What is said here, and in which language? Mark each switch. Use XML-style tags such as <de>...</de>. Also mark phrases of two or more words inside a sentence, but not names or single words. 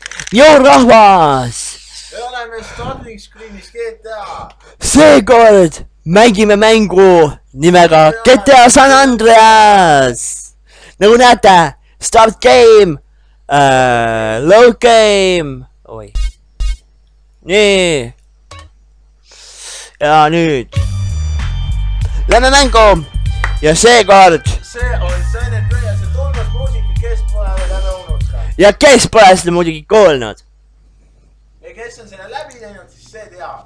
<et>Joo rahvas! Me oleme Starling Screenis GTA. Seekord mängime mängu nimega GTA San Andreas! Nagu näete,</et> <en>start game, load game,</en> <et>oi. Nii. Ja nüüd. Lähme mängu! Ja seekord. See on San Andreas ja tulmas muusika, kes pole veel ära unustanud. Ja kes pole seda muidugi kuulnud? Ja kes on selle läbi teinud, siis see teab.</et>